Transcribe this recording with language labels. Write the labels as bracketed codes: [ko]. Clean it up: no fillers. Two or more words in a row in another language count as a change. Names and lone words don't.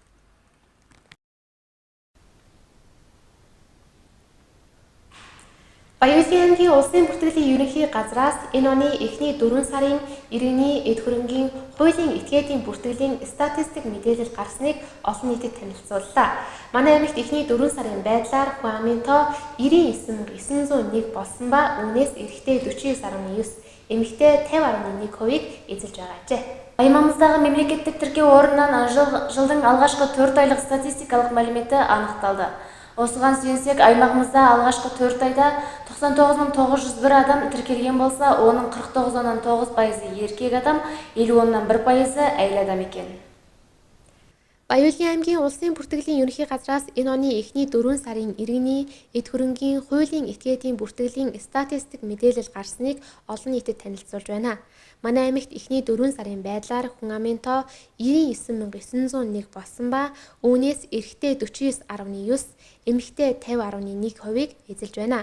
[mn] Баян аймгийн улсын бүртгэлийн ерөнхий газраас энэ оны эхний 4 сарын иргэний эд хөрөнгийн хуулийн этгээдийн бүртгэлийн статистик мэдээлэл гарсныг олон нийтэд танилцууллаа. Манай аймагт эхний 4 сарын байдлаар хүн амын тоо 99901 болсон ба үүнээс эрэгтэй 49.9, эмэгтэй 50.1%-ийг эзэлж байгаа ажээ. [kk] Аймагымыздағы мемлекеттік тіркеу орнынан жылдың алғашқы 4 айлық статистикалық мәліметі анықталды. Осыған сүйенсек, аймағымызда алғашқы 4 айда 99.901 адам тіркелген болса, оның 49.9%-ы еркек адам, 50.1%-ы әйел адам екен. [mn] Баян аймгийн улсын бүртгэлийн ерөнхий газраас энэ оны эхний 4 сарын иргэний эд хөрөнгийн хуулийн этгээдийн бүртгэлийн статистик мэдээлэл гарсныг олон нийтэд танилцуулж байна. Манай аймагт эхний 4 сарын байдлаар хүн амын тоо 99901 болсон ба үүнээс эрэгтэй 49.9, эмэгтэй 50.1%-ийг эзэлж байна.